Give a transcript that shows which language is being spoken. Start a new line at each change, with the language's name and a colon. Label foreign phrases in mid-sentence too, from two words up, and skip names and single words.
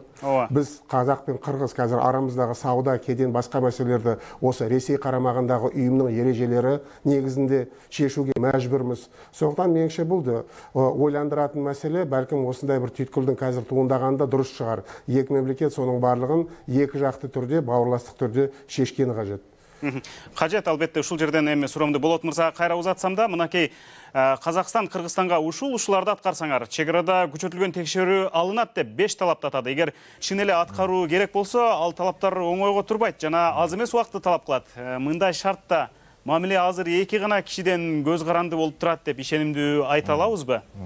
Kazakh: Біз қазақ пен қырғыз қазір арамыздағы сауда, кеден, басқа мәселелерді осы Ресей қарамағындағы ұйымның ережелері негізінде шешуге мәжбүрміз. Сондықтан меніңше бұл ойландыратын мәселе, бәлкім осындай бір түйткілдің қазір туындағанда дұрыс шығар. Екі мемлекет соның барлығын екі жақты түрде, бауырластық түрде шешкені қажет. Қажет,
Kyrgyz: албетте, ушул жерден эми суроомду Болот мырзага кайра узатсам да, мынакей Казакстан Кыргызстанга ушуларды аткарсаңар, чегарада күчөтүлгөн текшерүү алынат деп 5 талапты атады. Эгер чын эле аткаруу керек болсо, ал талаптар оңойго турбайт жана аз эмес убакытты талап кылат. Мындай шартта мамиле азыр эки гана кишиден көз каранды болуп турат деп ишенимдүү айта алабызбы?